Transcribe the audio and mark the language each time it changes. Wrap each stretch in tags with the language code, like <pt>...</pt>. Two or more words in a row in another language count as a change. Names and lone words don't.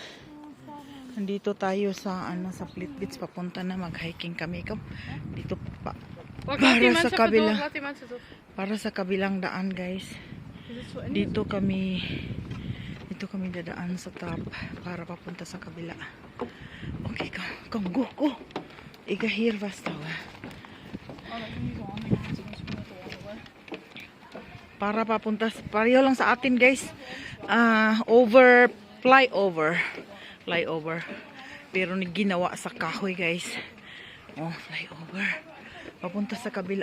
<tl>Nandito tayo sa sa Split Beach, papunta na, mag-hiking kami. Dito pa. Para sa kabilang daan, guys. Dito kami dadaan sa top para papunta sa kabila.</tl> <nl>Okay, kom go. Ik ga hier vasthouden.</nl> <tl>Para papunta, pareho lang sa atin, guys. Flyover. Pero ginawa sa kahoy, guys. Oh, flyover. Papunta sa kabila.</tl>